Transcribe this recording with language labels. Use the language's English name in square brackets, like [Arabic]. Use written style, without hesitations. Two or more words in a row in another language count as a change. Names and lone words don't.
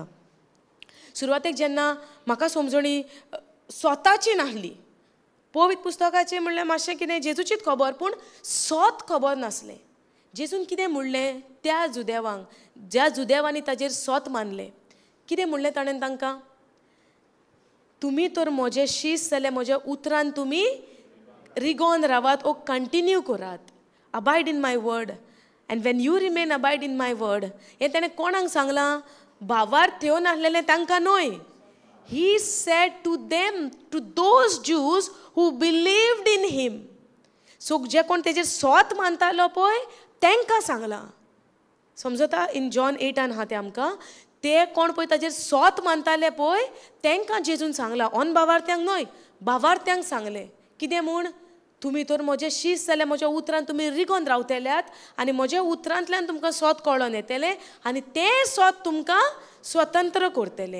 [Konkani] सुरवातेक जेन्ना म्हाका समजणी स्वताची नासली, पवित्र पुस्तकाचें म्हणल्यार मातशें कितें जेजूचीच खबर, पूण स्वत खबर नासलें. जेजून कितें म्हणलें त्या जुदेवांक, ज्या जुदेवांनी ताजेर स्वत मानलें, कितें म्हणलें ताणें तांकां? तुमी तर म्हजे शीस जाल्यार म्हज्या उतरान तुमी रिगोन रावात, [English] or continue [Konkani] करात. [English] Abide in my word, and when you remain abide in my word. [Konkani] हें ताणें कोणाक सांगलां? भावार्थ येवन आसलेलें तांकां न्हय. [English] He said to them, to those Jews who believed in him. [Konkani] सो जे कोण तेजेर स्वत मानतालो पळय तांकां सांगलां. समजता? [English] in John 8 [Konkani] आहा तें आमकां. ते कोण पळय ताजेर स्वत मानताले पळय तांकां जेजून सांगलां. ऑन भावार्थ्यांक न्हय, भावार्थ्यांक सांगलें. कितें म्हूण? तुमी तर म्हजे शीस जाल्यार म्हज्या उतरान तुमी रिगोन रावतल्यात, आनी म्हज्या उतरांतल्यान तुमकां स्वत कळोन येतलें, आनी तें स्वत तुमकां स्वतंत्र करतलें.